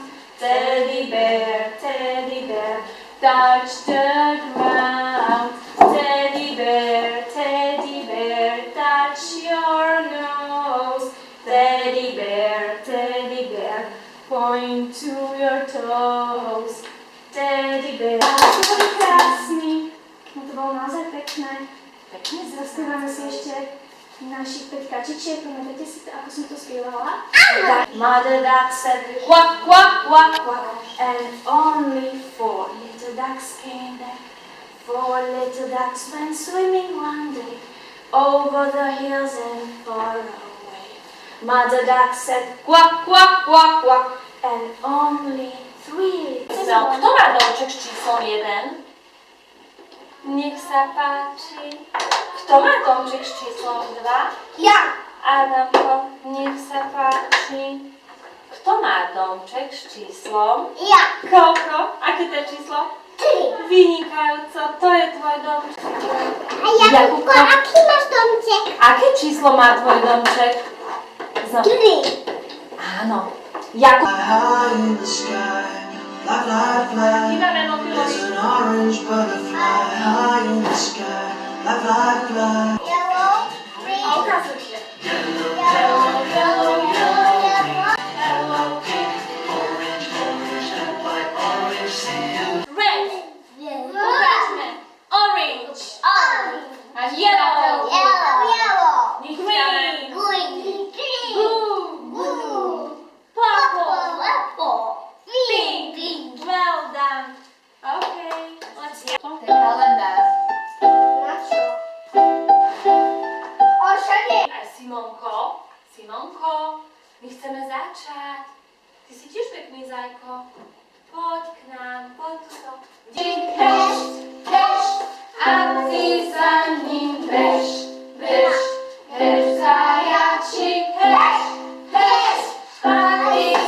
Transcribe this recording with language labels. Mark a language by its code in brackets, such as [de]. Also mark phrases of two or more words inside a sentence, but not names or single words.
[en] Teddy bear, touch the ground. Teddy bear, touch your nose. Teddy bear, point to your toes. Teddy bear. [sk] To boli krásný. No to bolo naozaj pekné. Pekne zaspievame si ešte našich 5 kačičiek. Pamätáte si to, ako som to spievala? [en] Mother duck said quack, quack, quack, quack, and only 4 little ducks came back. 4 little ducks went swimming one day over the hills and far away. Mother duck said quack, quack, quack, quack, and only 3 little. [sk] Kto má domček s číslom 1? Nech sa páči. Kto má domček s číslom 2? Ja! Adamko, nech sa páči. Kto má domček s číslom? Ja! Koľko? Aké to je číslo? 3. Vynikajúco, to je tvoj domček. A Jakubko, aký máš domček? Aké číslo má tvoj domček? 3. Áno. Jakub. [en] High in the sky, fly, fly, fly. [sk] Kývame mobilovi. [en] There's an orange butterfly high in the sky, fly, fly, fly. Yellow, green, [sk] A ukazujte. [en] yellow, yellow, yellow. Hello, pink, orange, orange, and white, orange, see you. Red. Ukážme. Orange. A yellow. Yellow, Green. green, Blue. Purple. Pink. pink. Well done. Okay. Let's hear. [sk] Ten kalendár. Na čo? Ošade. A Simonko, my chceme začať. Ty si tiež pekný zajko. Poď k nám, poď tu. Hešt, hešt, a ty za ním bež, bež, bež zajačík, hešt, hešt, a ty